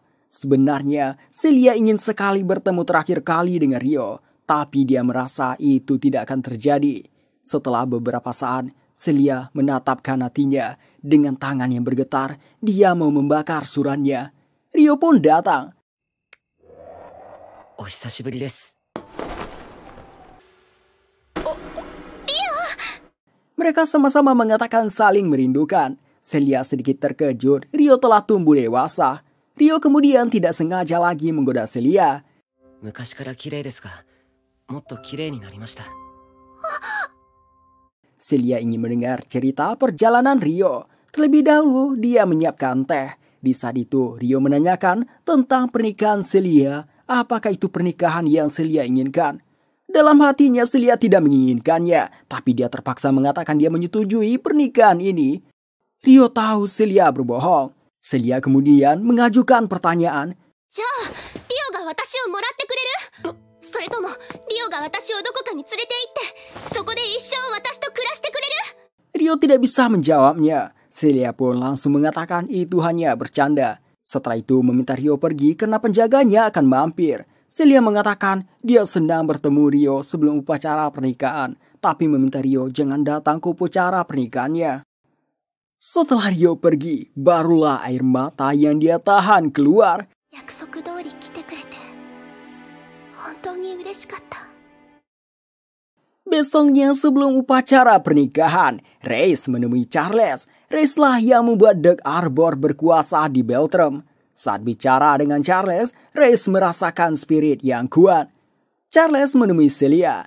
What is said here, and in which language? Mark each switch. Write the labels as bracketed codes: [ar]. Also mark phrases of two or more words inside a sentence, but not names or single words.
[id] Sebenarnya, Celia ingin sekali bertemu terakhir kali dengan Rio, tapi dia merasa itu tidak akan terjadi. Setelah beberapa saat, Celia menatapkan hatinya. Dengan tangan yang bergetar, dia mau membakar suratnya. Rio pun datang. [ja] お久しぶりです. [id] Mereka sama-sama mengatakan saling merindukan. Celia sedikit terkejut, Rio telah tumbuh dewasa. Rio kemudian tidak sengaja lagi menggoda Celia. [ja] 昔から綺麗ですが、もっと綺麗になりました。 [id] Celia ingin mendengar cerita perjalanan Rio. Terlebih dahulu, dia menyiapkan teh. Di saat itu, Rio menanyakan tentang pernikahan Celia. Apakah itu pernikahan yang Celia inginkan? Dalam hatinya, Celia tidak menginginkannya. Tapi dia terpaksa mengatakan dia menyetujui pernikahan ini. Rio tahu Celia berbohong. Celia kemudian mengajukan pertanyaan. [ja] じゃあ、リオが私をもらってくれる？それとも、リオが私をどこかに連れて行って、そこで一生私と暮らしてくれる？ [id] Rio tidak bisa menjawabnya. Celia pun langsung mengatakan itu hanya bercanda. Setelah itu meminta Rio pergi karena penjaganya akan mampir. Celia mengatakan dia senang bertemu Rio sebelum upacara pernikahan, tapi meminta Rio jangan datang ke upacara pernikahannya. Setelah Rio pergi, barulah air mata yang dia tahan keluar. [ja] 約束通り来てくれて、本当に嬉しかった。 [id] Besoknya sebelum upacara pernikahan, Reis menemui Charles. Reis lah yang membuat Dark Arbor berkuasa di Beltrum. Saat bicara dengan Charles, Reis merasakan spirit yang kuat. Charles menemui Celia.